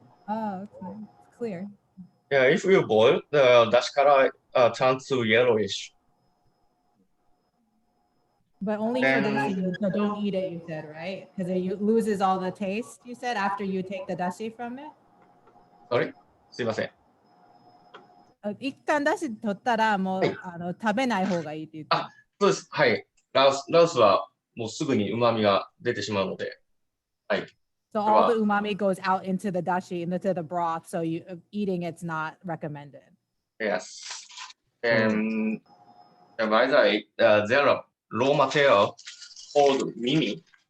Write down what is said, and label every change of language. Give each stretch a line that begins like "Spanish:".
English: Oh, it's nice. It's clear. Yeah, if you boil, the dashi color turns to yellowish. But only for those of you who don't eat it, you said, right? Because it loses all the taste, you said, after you take the dashi from it? Sorry?
Japanese: すいません。一旦出汁取ったらもう、食べない方がいいって言ってる。そうです。はい。ラオスはもうすぐに旨味が出てしまうので。はい。
English: So all the umami goes out into the dashi, into the broth. So eating it's not recommended. Yes. And by the way, there are raw material called mimi.